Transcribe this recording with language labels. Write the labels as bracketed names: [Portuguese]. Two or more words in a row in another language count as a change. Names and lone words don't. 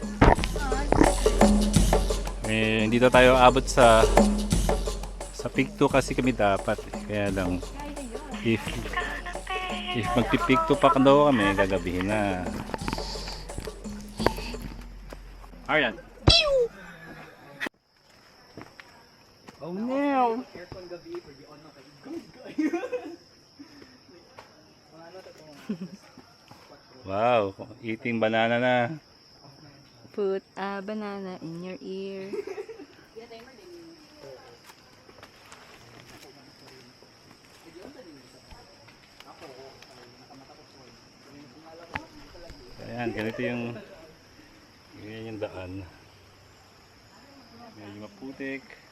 [Filipino] Eh, hindi daw tayo abot sa peak 2 kasi kami dapat. Kaya lang, if magpi-peak 2 pa daw kami, gagabihin na. Aryan. [English] Oh no! Wow, eating banana na. Put a banana in your ear. [Filipino] Ayan, ganito yung daan. Medyo maputik.